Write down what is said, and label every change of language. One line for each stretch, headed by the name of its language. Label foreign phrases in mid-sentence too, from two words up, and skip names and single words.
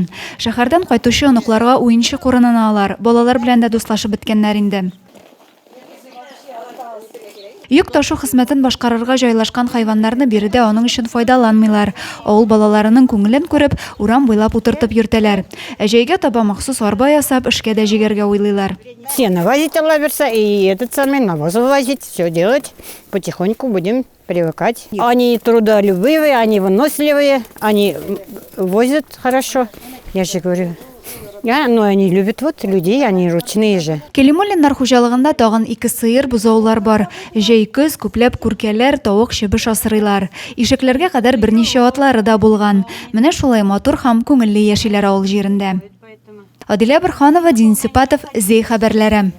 Tatar: Шәһәрдән кайтучы оныкларга уенчы урынын алалар. Балалар белән дә дуслашып беткәннәр инде. Йөк ташу хезмәтен башкарырга җайлашкан хайваннарны биредә аның өчен файдаланмыйлар. Авыл балаларының күңелен күреп, урам буйлап утыртып йөртәләр. Җәйгә таба махсус арба ясап, эшкә дә җигәргә уйлыйлар.
Russian: Сено возить лаверса и этот самый навоз возить, все делать. Потихоньку будем привыкать. Они трудолюбивые, они выносливые, они возят хорошо. Я же говорю. Но они любят людей, они ручные же.
Tatar: Кәлимуллиннар хуҗалыгында тагын 2 сыер, бузаулар бар. Җәй көз күпләп күркәләр, тавык, чебеш асрыйлар. Ишекләргә кадәр берничә атлары да булган. Менә шулай матур һәм күңелле яшиләр авыл җирендә. Адилә Борһанова, Дин Сипатов, Зей хәбәрләре.